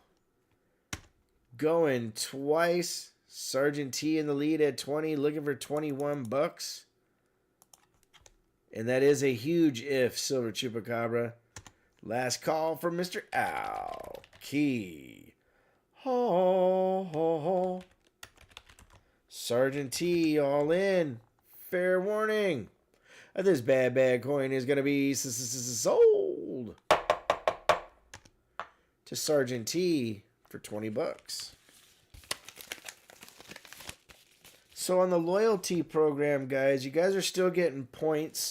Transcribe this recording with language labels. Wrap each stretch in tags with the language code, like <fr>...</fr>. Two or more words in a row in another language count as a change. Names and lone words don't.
<en>Going twice. Sergeant T in the lead at 20, looking for 21 bucks. And that is a huge if, Silver Chupacabra. Last call from Mr. Al. Key. Ho, ho, ho. Sergeant T all in. Fair warning. This bad coin is going to be sold to Sergeant T for 20 bucks. So on the loyalty program, guys, you guys are still getting points.</en>